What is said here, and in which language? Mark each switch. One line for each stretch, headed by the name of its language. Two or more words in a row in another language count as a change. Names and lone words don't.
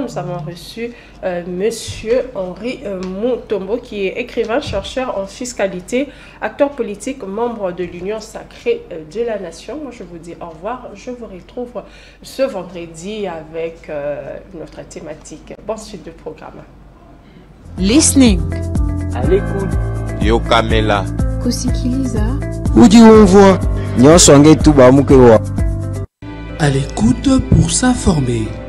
French: Nous avons reçu Monsieur Henri Mutombo, qui est écrivain, chercheur en fiscalité, acteur politique, membre de l'Union sacrée de la Nation. Moi, je vous dis au revoir. Je vous retrouve ce vendredi avec une autre thématique. Bonne suite de programme.
English: Listening.
French: À l'écoute.
Lingala: Yo Kamela.
Swahili: Kusikiliza.
Luba-Lulua: Udi umvwa nyonso ngetu bamukewa.
French: À l'écoute pour s'informer.